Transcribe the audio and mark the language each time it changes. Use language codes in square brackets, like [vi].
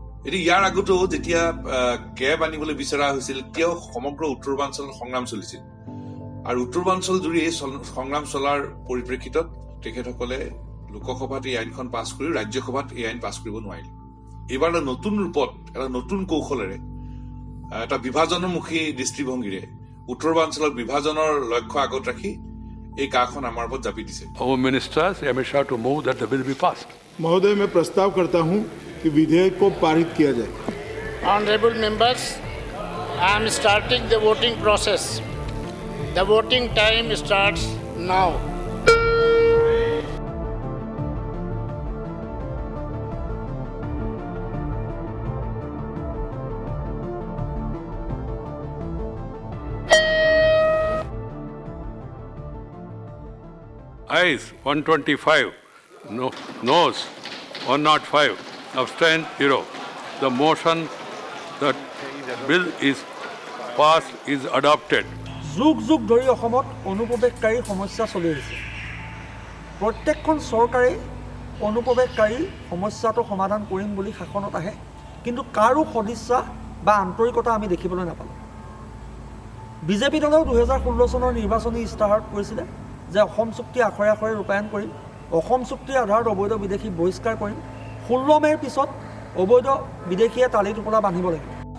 [as] এতিয়া ইয়াৰ আগতো যেতিয়া কেব আনিবলৈ বিচৰা হৈছিল তেতিয়াও সমগ্ৰ উত্তৰ পূৰ্বাঞ্চলত সংগ্ৰাম চলিছিল আৰু উত্তৰ পূৰ্বাঞ্চল জুৰি এই সংগ্ৰাম চলাৰ পৰিপ্ৰেক্ষিতত তেখেতসকলে লোকসভাত এই আইনখন পাছ কৰি ৰাজ্যসভাত এই আইন পাছ কৰিব নোৱাৰিলে। এইবাৰ নতুন ৰূপত এটা নতুন কৌশলেৰে এটা বিভাজনমুখী দৃষ্টিভংগীৰে উত্তৰ পূৰ্বাঞ্চলৰ বিভাজনৰ লক্ষ্য আগত ৰাখি এই কাখন আমাৰ ওপৰত জাপি দিছে। [en] Home minister Amit Shah to move that the bill be passed. [hi] महोदय, मैं प्रस्ताव करता हूं कि विधेयक को पारित किया जाए। [en] Honourable members, I am starting the voting process. The voting time starts now. Ayes 125, noes 105, abstain 0. The motion, the bill is passed, is adopted. [as] যুগ যুগ ধৰি অসমত অনুপ্ৰৱেশকাৰী সমস্যা চলি আহিছে। প্ৰত্যেকখন চৰকাৰে অনুপ্ৰৱেশকাৰী সমস্যাটো সমাধান কৰিম বুলি শাসনত আহে, কিন্তু কাৰো সদিচ্ছা বা আন্তৰিকতা আমি দেখিবলৈ নাপালোঁ। বিজেপি দলেও 2016 চনৰ নিৰ্বাচনী ইস্তাহাৰত কৈছিলে যে অসম চুক্তি আখৰে আখৰে ৰূপায়ণ কৰিম, অসম চুক্তিৰ আধাৰত অবৈধ বিদেশী বহিষ্কাৰ কৰিম, 16 মে'ৰ পিছত অবৈধ বিদেশীয়ে তালি টোপোলা বান্ধিব লাগিব।